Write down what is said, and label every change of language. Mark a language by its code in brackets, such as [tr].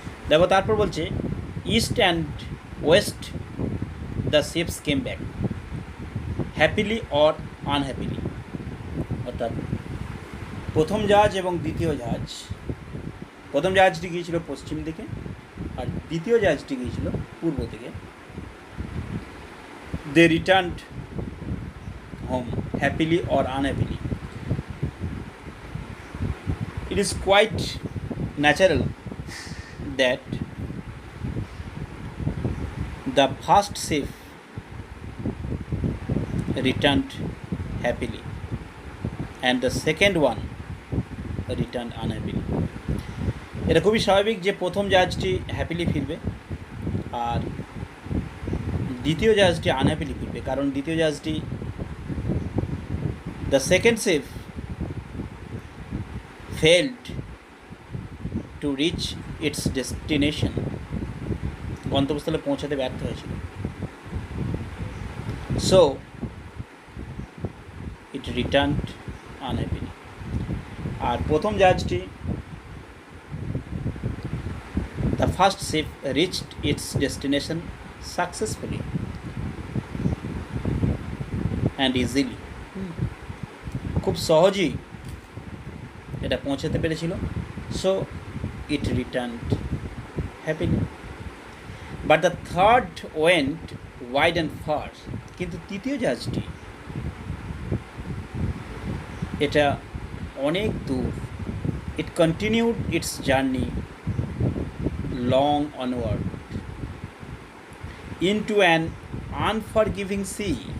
[bn] দেখো তারপর বলছে [en] east and west the ships came back happily or unhappily, [bn] অর্থাৎ প্রথম জাহাজ এবং দ্বিতীয় জাহাজ, প্রথম জাহাজটি গিয়েছিল পশ্চিম দিকে আর দ্বিতীয় জাহাজটি গিয়েছিল পূর্ব দিকে। [en] They returned home happily or unhappily. It is quite natural that the first ship returned happily and the second one returned unhappily. [bn] এটা খুবই স্বাভাবিক যে প্রথম জাহাজটি হ্যাপিলি ফিরবে আর দ্বিতীয় জাহাজটি আনহ্যাপিলি ফিরবে, কারণ দ্বিতীয় জাহাজটি [en] the second ship failed to reach its destination, [bn] গন্তব্যস্থলে পৌঁছাতে ব্যর্থ হয়েছিল। [en] So it returned unhappily. [bn] আর প্রথম জাহাজটি [en] the first ship reached its destination successfully and easily, [bn] খুব সহজেই এটা পৌঁছাতে পেরেছিল। [en] so it returned happily, but the third went wide and far, [bn] কিন্তু তৃতীয় জাহাজটি এটা অনেক দূর। [en] It continued its journey long onward into an unforgiving sea.